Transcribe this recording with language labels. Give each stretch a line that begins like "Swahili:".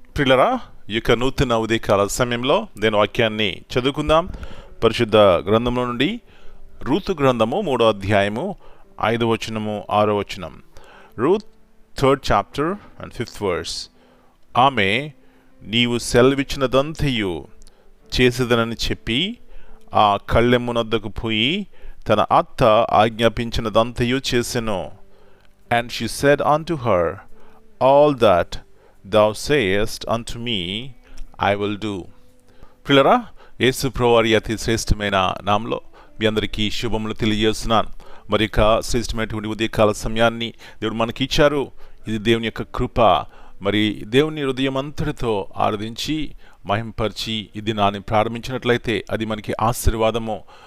Telugu: ప్రియులారా, ఈ యొక్క నూతన ఉదయకాల సమయంలో నేను వాక్యాన్ని చదువుకుందాం. పరిశుద్ధ గ్రంథంలో నుండి రూతు గ్రంథము 3వ అధ్యాయము 5వ వచనము 6వ వచనం.
English: Ruth 3rd chapter and 5th verse.
Telugu: ఆమె నీవు సెలవిచ్చినదంతయు చేసేదనని చెప్పి ఆ కళ్ళెమ్మునొద్దకు పోయి తన అత్త ఆజ్ఞాపించినదంతయు చేసెను.
English: And she said unto her, all that thou sayest unto me, I will do.
Telugu: ప్రియులారా, యేసు ప్రభువారి అతి శ్రేష్టమైన నామములో మీ అందరికీ శుభములు తెలియజేస్తున్నాను. మరి ఇక శ్రేష్టమైనటువంటి ఉదయకాల సమయాన్ని దేవుడు మనకి ఇచ్చారు. ఇది దేవుని యొక్క కృప. మరి దేవుని హృదయం అంతటితో ఆరాధించి మహింపరిచి ఈ దినాన్ని ప్రారంభించినట్లయితే అది మనకి ఆశీర్వాదము.